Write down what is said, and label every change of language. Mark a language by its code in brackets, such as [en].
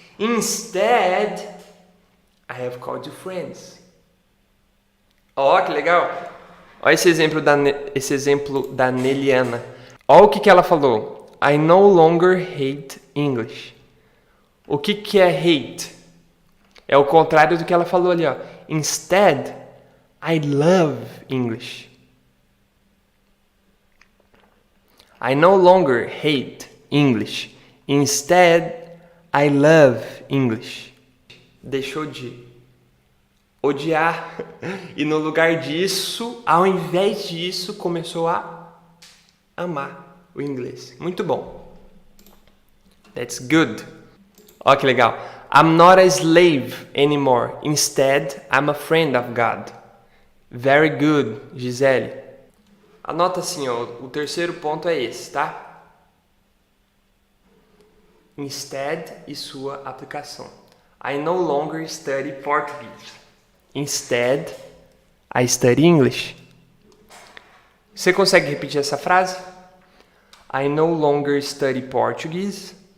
[en] Instead, I have called you friends. [pt] Ó, que legal. Olha esse exemplo da Neliana. Olha o que ela falou. [en] I no longer hate English. [pt] O que é hate? É o contrário do que ela falou ali, ó. [en] Instead, I love English. I no longer hate English. Instead, I love English. [pt] Deixou de odiar e no lugar disso, ao invés disso, começou a amar o inglês. Muito bom. [en] That's good. [pt] Ó que legal. [en] I'm not a slave anymore. Instead, I'm a friend of God. Very good, Gisele. [pt] Anota assim, ó, o terceiro ponto é esse, tá? Instead e sua aplicação. [en] I no longer study Portuguese. Instead, I study English. [pt] Você consegue repetir essa frase? [en] I no longer study Portuguese.